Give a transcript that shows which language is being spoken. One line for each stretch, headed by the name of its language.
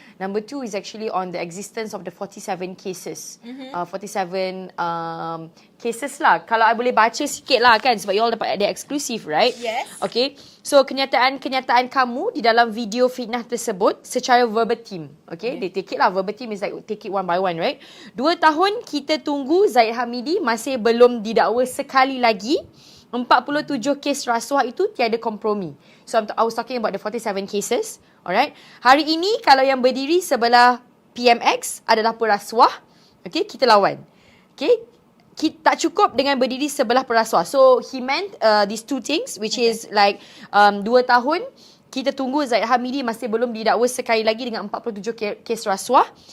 English: Number two is actually on the existence of the 47 cases.
Malay: 47 cases lah. Kalau I boleh baca sikit lah kan, sebab you all dapat ada eksklusif, right?
English: Yes.
Malay: Okay. So kenyataan kamu di dalam video fitnah tersebut secara verbatim. Okay.
English: They take it
Malay: lah.
English: Verbatim is like take it one by one, right?
Malay: 2 tahun kita tunggu Zahid Hamidi masih belum didakwa sekali lagi. 47 kes rasuah itu tiada kompromi.
English: So I was talking about the 47 cases. Alright.
Malay: Hari ini kalau yang berdiri sebelah PMX adalah perasuah, okay, kita lawan. Okay. Kita tak cukup dengan berdiri sebelah perasuah.
English: So he meant these two things, which is like
Malay: 2 tahun kita tunggu Zahid Hamidi masih belum didakwa sekali lagi dengan 47 kes rasuah.